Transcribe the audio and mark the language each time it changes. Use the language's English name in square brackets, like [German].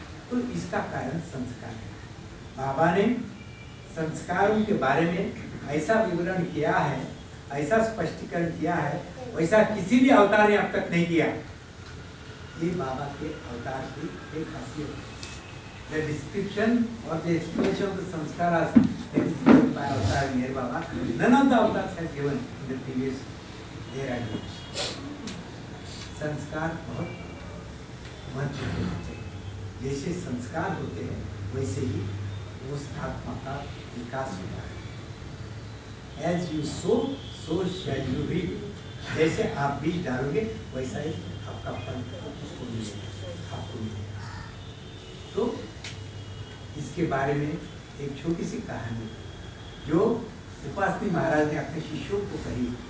[Hindi] तो इसका कारण संस्कार है। बाबा ने संस्कारों के बारे में ऐसा विवरण किया है, ऐसा स्पष्टीकरण किया है, वैसा किसी भी अवतार ने अब तक नहीं किया। ये बाबा के अवतार की एक खासियत है। [English] The description or the explanation of the sanskaras that is given by Avatar Meher Baba, none of the avatars has given in the previous era. [Hindi] संस्कार बहुत महत्वपूर्ण होते हैं। जैसे संस्कार होते हैं वैसे ही उस आत्मा का विकास होता है। [English] As you sow, so shall you reap. [Hindi] जैसे आप बीज डालोगे वैसा ही आपका फल उसको मिलेगा, आपको मिलेगा। तो इसके बारे में एक छोटी सी कहानी जो उपासनी महाराज ने अपने शिष्यों को कही।